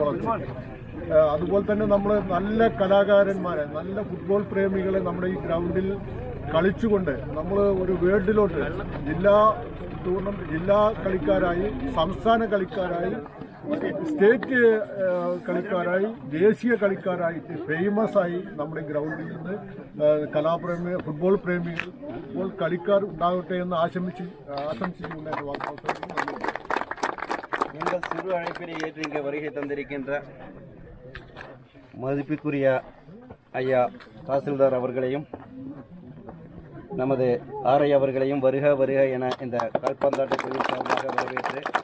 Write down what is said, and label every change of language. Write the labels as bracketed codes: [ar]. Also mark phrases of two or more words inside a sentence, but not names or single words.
[ml] വളർച്ചയ്ക്ക്, അതുപോലെ തന്നെ നമ്മൾ നല്ല കലാകാരന്മാരെ, നല്ല ഫുട്ബോൾ പ്രേമികളെ നമ്മുടെ ഈ ഗ്രൗണ്ടിൽ കളിച്ചുകൊണ്ട് നമ്മൾ ഒരു വേൾഡിലോട്ട് ജില്ലാ കളിക്കാരായി, സംസ്ഥാന കളിക്കാരായി, സ്റ്റേറ്റ് കളിക്കാരായി, ദേശീയ കളിക്കാരായിട്ട് ഫേമസ് ആയി നമ്മുടെ ഗ്രൗണ്ടിൽ നിന്ന് ഫുട്ബോൾ പ്രേമികൾ, ഫുട്ബോൾ കളിക്കാർ ഉണ്ടാകട്ടെ എന്ന് [ta] ஆசமிச்சுக்கொண்டு இந்த வார்த்தை நீங்கள் சிறு அழைப்பினை ஏற்று இங்கே வருகை தந்திருக்கின்ற மதிப்புக்குரிய ஐயா தாசில்தார் அவர்களையும் நமது ஆர்ஐ அவர்களையும் வருக வருக என இந்த கால்பந்தாட்ட குழு சார்பாக வரவேற்று